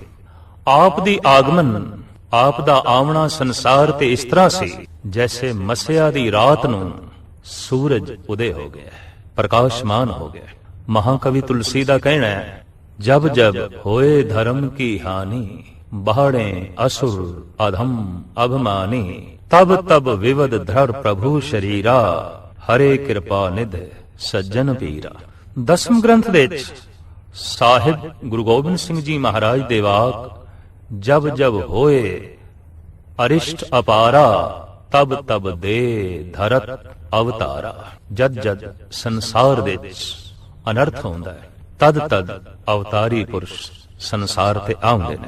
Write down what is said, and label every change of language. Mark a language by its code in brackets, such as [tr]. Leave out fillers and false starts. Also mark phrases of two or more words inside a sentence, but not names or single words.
[pa] ਆਪ ਦੀ ਆਗਮਨ, ਆਪ ਦਾ ਆਉਣਾ ਸੰਸਾਰ ਤੇ ਇਸ ਤਰ੍ਹਾਂ ਸੀ ਜੈਸੇ ਮਸਿਆ ਦੀ ਰਾਤ ਨੂੰ ਸੂਰਜ ਉਦੇ ਹੋ ਗਿਆ, ਪ੍ਰਕਾਸ਼ਮਾਨ ਹੋ ਗਿਆ। ਮਹਾਕਵੀ ਤੁਲਸੀ ਦਾ ਕਹਿਣਾ ਹੈ, [awa] जब जब होए धर्म की हानी, बाहड़े असुर अधम अभिमानी, तब तब विवद धर प्रभु शरीरा, हरे कृपा निध सज्जन पीरा। [pa] दसम ग्रंथ ਦੇ ਵਿੱਚ ਸਾਹਿਬ ਗੁਰੂ ਗੋਬਿੰਦ ਸਿੰਘ ਜੀ ਮਹਾਰਾਜ ਦੇ ਵਾਕ, [bra] ਜਬ ਜਬ ਹੋਏ ਅਰਿਸ਼ਟ ਅਪਾਰਾ, ਤਬ ਤਬ ਦੇ ਧਰਤ ਅਵਤਾਰਾ। [pa] ਜਦ ਜਦ ਸੰਸਾਰ ਦੇ ਵਿੱਚ ਅਨਰਥ ਹੁੰਦਾ ਹੈ, ਤਦ ਤਦ ਅਵਤਾਰੀ ਪੁਰਸ਼ ਸੰਸਾਰ ਤੇ ਆਉਂਦੇ ਨੇ।